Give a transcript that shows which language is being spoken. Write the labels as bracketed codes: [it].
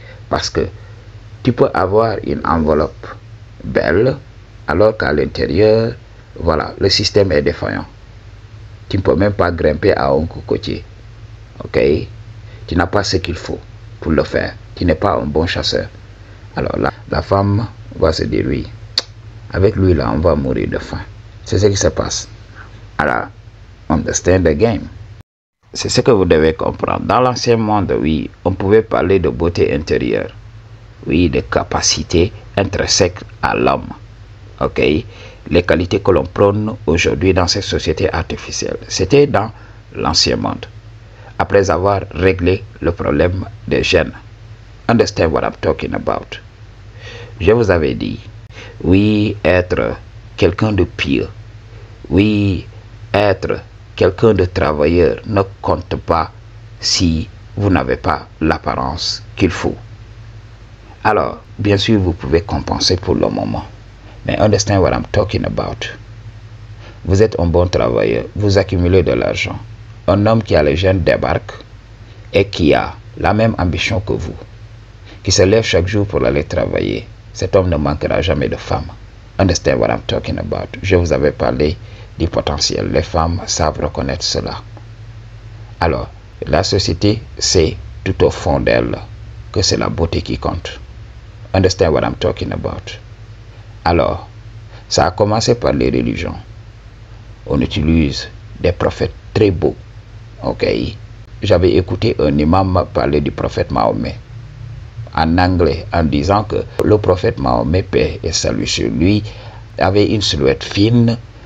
[fr] Parce que tu peux avoir une enveloppe belle alors qu'à l'intérieur, voilà, le système est défaillant. Tu ne peux même pas grimper à un cocotier. Ok? Tu n'as pas ce qu'il faut pour le faire. Tu n'es pas un bon chasseur. Alors là, la femme va se dire oui, avec lui là, on va mourir de faim. C'est ce qui se passe. [en] Alors, understand the game. [fr] C'est ce que vous devez comprendre. Dans l'ancien monde, oui, on pouvait parler de beauté intérieure. Oui, de capacité intrinsèque à l'homme. Ok? Les qualités que l'on prône aujourd'hui dans ces sociétés artificielles. C'était dans l'ancien monde. Après avoir réglé le problème des gènes. [en] Understand what I'm talking about. [fr] Je vous avais dit, oui, être quelqu'un de pieux, oui, être quelqu'un de travailleur ne compte pas si vous n'avez pas l'apparence qu'il faut. Alors, bien sûr, vous pouvez compenser pour le moment. [en] Mais understand what I'm talking about. [fr] Vous êtes un bon travailleur, vous accumulez de l'argent. Un homme qui a les gènes débarque et qui a la même ambition que vous, qui se lève chaque jour pour aller travailler. Cet homme ne manquera jamais de femmes. [en] Understand what I'm talking about. [fr] Je vous avais parlé du potentiel. Les femmes savent reconnaître cela. Alors, la société sait tout au fond d'elle que c'est la beauté qui compte. [en] Understand what I'm talking about. [fr] Alors, ça a commencé par les religions. On utilise des prophètes très beaux. Ok? J'avais écouté un imam parler du prophète Mahomet en anglais en disant que le prophète Mahomet, paix et salut sur lui, avait une silhouette fine.